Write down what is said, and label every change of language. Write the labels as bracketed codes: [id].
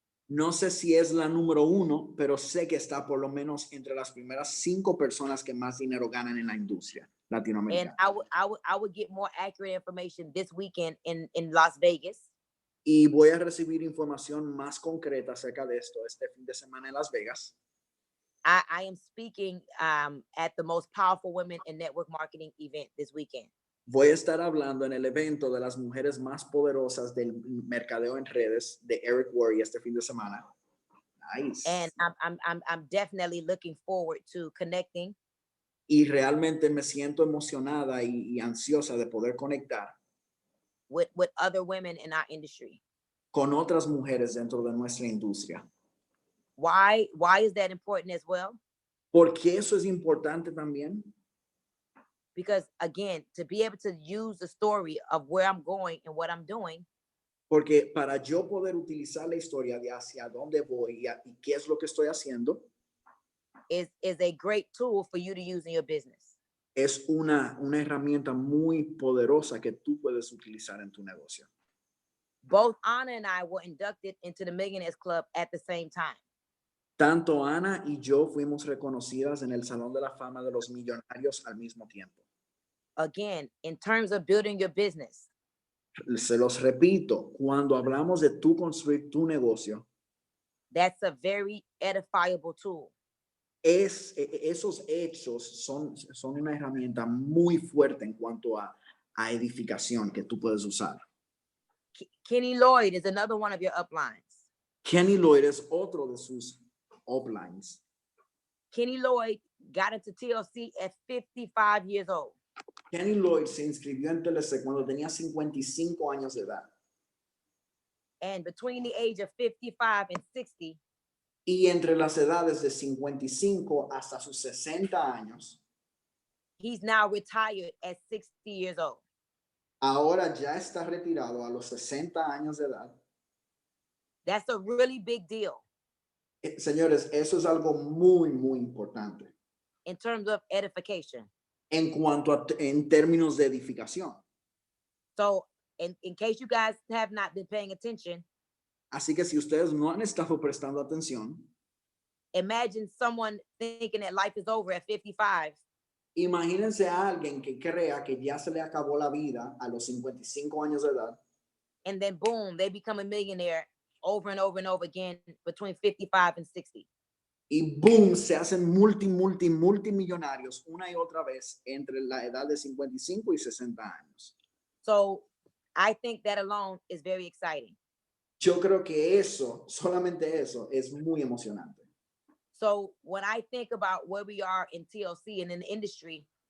[es] no sé si es la número 1, pero sé que está por lo menos entre las primeras 5 personas que más dinero ganan en la industria [en] And [es] latinoamericana. [en] I would get more accurate information this weekend in Las Vegas. [es] Y voy a recibir información más concreta acerca de esto este fin de semana en Las Vegas. [en] I am speaking at the most powerful women in network marketing event this weekend. [es] Voy a estar hablando en el evento de las mujeres más poderosas del mercadeo en redes de Eric Worre este fin de semana. [en] Nice. And I'm definitely looking forward to connecting [es] Y realmente me siento emocionada y ansiosa de poder conectar [en] with other women in our industry. [es] con otras mujeres dentro de nuestra industria. [en] Why is that important as well? [es] Porque eso es importante también. [en] Because again, to be able to use the story of where I'm going and what I'm doing, [es] Porque para yo poder utilizar la historia de hacia dónde voy y qué es lo que estoy haciendo, [en] is a great tool for you to use in your business. [es] es una herramienta muy poderosa que tú puedes utilizar en tu negocio. [en] Both Anna and I were inducted into the Millionaires Club at the same time. [es] Tanto Ana y yo fuimos reconocidas en el Salón de la Fama de los Millonarios al mismo tiempo. [en] Again, in terms of building your business, [es] Se los repito, cuando hablamos de tú construir tu negocio, [en] that's a very edifiable tool. [es] esos hechos son una herramienta muy fuerte en cuanto a edificación que tú puedes usar. [en] Kenny Lloyd is another one of your uplines. [es] Kenny Lloyd es otro de sus uplines. [en] Kenny Lloyd got into TLC at 55 years old. [es] Kenny Lloyd se inscribió en TLC cuando tenía 55 años de edad. [en] And between the age of 55 and 60, [es] Y entre las edades de 55 hasta sus 60 años, [en] he's now retired at 60 years old. [es] ahora ya está retirado a los 60 años de edad. [en] That's a really big deal [es] Señores, eso es algo muy, muy importante [en] in terms of edification. [es] en cuanto a en términos de edificación. [en] So, in case you guys have not been paying attention, [es] Así que si ustedes no han estado prestando atención, [en] imagine someone thinking that life is over at 55 [es] imagínense a alguien que crea que ya se le acabó la vida a los 55 años de edad [en] and then boom, they become a millionaire over and over and over again between 55 and 60. [es] y boom, se hacen multimillonarios una y otra vez entre la edad de 55 y 60 años. [en] So I think that alone is very exciting. [es] Yo creo que eso, solamente eso, es muy emocionante. [en] So when I think about where we are in TLC and in the industry,